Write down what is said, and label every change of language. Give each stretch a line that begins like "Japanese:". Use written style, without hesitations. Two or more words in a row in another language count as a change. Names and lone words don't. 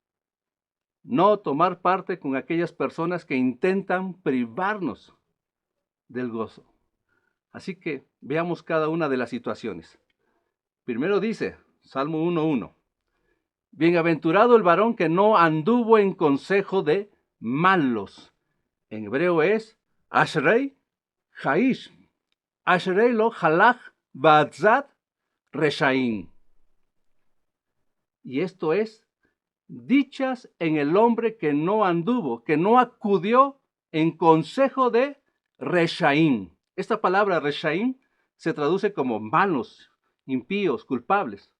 Spanish: No tomar parte con aquellas personas que intentan privarnos del gozo. Así que veamos cada una de las situaciones. Primero dice, Salmo 1:1, bienaventurado el varón que no anduvo en consejo de malos. En hebreo es
Hebrew: אשרי האיש. אשרי לא הלך בעצת רשעים.
Spanish: Y esto es dichas en el hombre que no anduvo, que no acudió en consejo de reshaim. Esta palabra reshaim se traduce como malos, impíos, culpables.